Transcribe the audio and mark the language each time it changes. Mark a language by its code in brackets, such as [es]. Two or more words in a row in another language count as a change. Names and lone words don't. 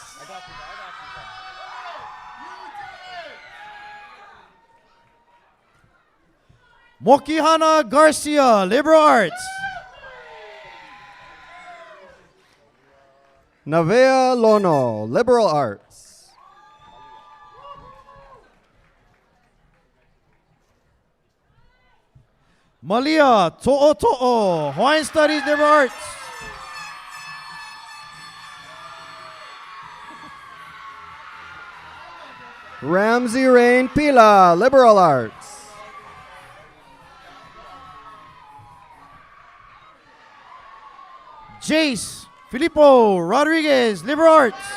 [en] Mokihana Garcia, liberal arts. Navea Lono, liberal arts. Malia To'o, Hawaiian studies, liberal arts. Ramsey Rain Pila, liberal arts. Jace Filippo Rodriguez, liberal arts.